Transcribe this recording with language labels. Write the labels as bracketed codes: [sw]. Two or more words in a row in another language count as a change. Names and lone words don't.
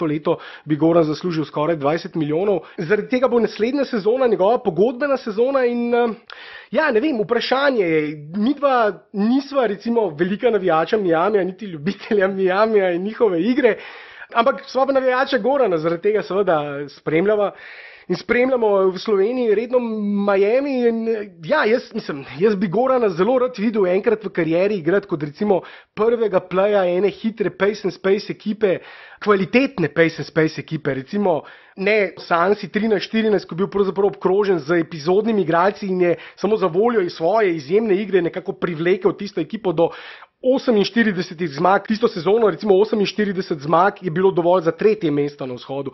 [sl] leto, bi Goran zaslužil skoraj 20 milijonov. Zaradi tega bo naslednja sezona njegova pogodbena sezona in ja, ne vem, vprašanje je, midva nisva recimo velika navijača Miamija, niti ljubitelja Miamija in njihove igre, ampak sva pa navijača Gorana, zaradi tega seveda spremljamo v Sloveniji redno Miami in ja, jaz bi Gorana zelo rad videl enkrat v karieri igrati kot recimo prvega playa ene hitre [en] pace and space [sl] ekipe, kvalitetne [en] pace and space [sl] ekipe, recimo ne Sansi 13-14, ko je bil pravzaprav obkrožen z epizodnimi igralci in je samo za voljo iz svoje izjemne igre nekako privlekel tisto ekipo do 48 zmag. Tisto sezono recimo 48 zmag je bilo dovolj za 3. mesto na vzhodu.